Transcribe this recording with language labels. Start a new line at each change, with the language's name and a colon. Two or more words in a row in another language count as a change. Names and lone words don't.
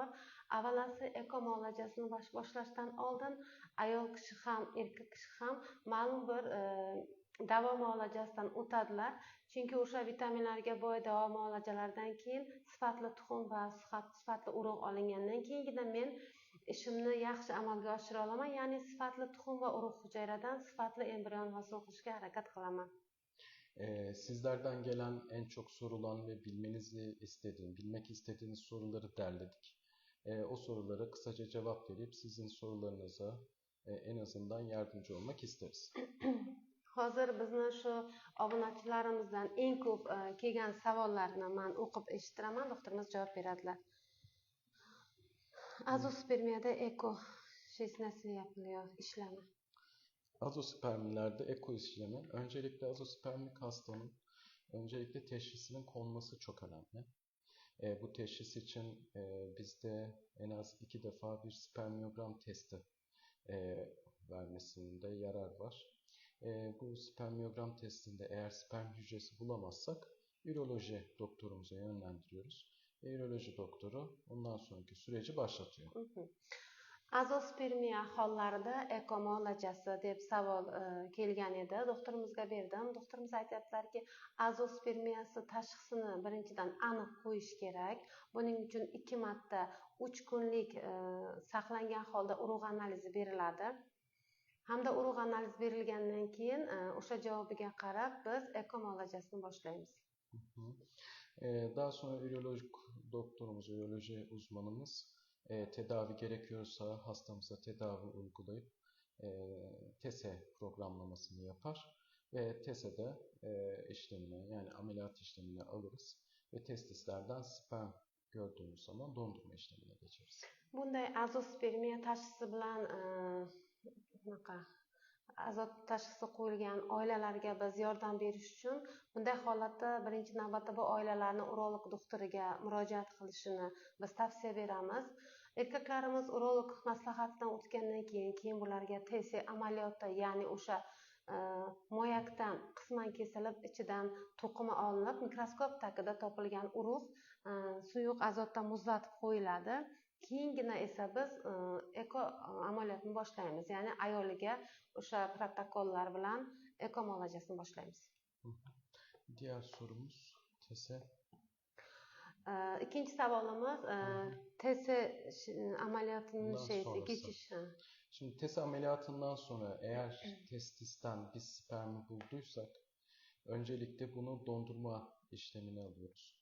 Uzbek: Avvalasi eko muolajasini boshlashdan oldin ayol kishi ham, erkak kishi ham ma'lum bir davo muolajasidan o'tadilar. Chunki o'sha vitaminlarga boy davo muolajalaridan keyin sifatli tuxum va sifatli urug' olingandan keyingina men ishimni yaxshi amalga oshira olaman. Ya'ni sifatli tuxum va urug' hujayradan sifatli embrion hosil qilishga harakat qilaman.
Turkish: Sizlerden gelen en çok sorulan ve bilmek istediğiniz soruları derledik. O sorulara kısaca cevap verip sizin sorularınıza en azından yardımcı olmak isteriz.
Uzbek: Hozir bizni shu obunachilarimizdan eng ko'p kelgan savollarni men o'qib eshitiraman, doktorimiz javob beradilar.
Turkish: Azospermiyada eko nasıl yapılıyor işlemi? Azospermilerde eko işlemi, öncelikle azospermik hastanın öncelikle teşhisinin konması çok önemli. Bu teşhis için bizde en az 2 defa bir spermiyogram testi vermesinde yarar var. Bu spermiyogram testinde eğer sperm hücresi bulamazsak üroloji doktorumuza yönlendiriyoruz. Üroloji doktoru ondan sonraki süreci başlatıyor.
Uzbek: Azospermiya hollarida eko muolajasi deb savol kelgan edi. Doktorimizga berdim. Doktorimiz aytyaptilarki, azospermiyasi tashxisini birinchidan aniq qo'yish kerak. Buning uchun 2 marta 3 kunlik saqlangan holda urug' analizi beriladi. Hamda urug' analiz berilgandan keyin o'sha javobiga qarab biz eko muolajasini boshlaymiz.
Turkish: Daha sonra ürolojik doktorumuz, üroloji uzmanımız tedavi gerekiyorsa hastamıza tedavi uygulayıp TESE programlamasını yapar ve TESE'de işlemini, yani ameliyat işlemini alırız ve testislerden sperm gördüğümüz zaman dondurma işlemine geçeriz.
Uzbek: Bunday azospermiya tashxisi bilan azot tashxisi qo'yilgan oilalarga biz yordam berish uchun bunday holatda birinchi navbatda bu oilalarni urolog doktoriga murojaat qilishini biz tavsiya beramiz. Erkaklarimiz urolog maslahatidan o'tgandan keyin bularga TC amaliyoti, ya'ni o'sha moyakdan qisman kesilib, ichidan to'qima olinib, mikroskop tagida topilgan urug' suyuq azotda muzlatib qo'yiladi. Keyingina esa biz eko amaliyotni boshlaymiz, ya'ni ayoliga o'sha protokollar bilan eko muolajasini boshlaymiz.
Turkish: Diğer sorumuz TS. İkinci savolimiz TS ameliyatının geçiş. Şimdi TS ameliyatından sonra eğer testisten biz spermi bulduysak öncelikle bunu dondurma işlemini alıyoruz.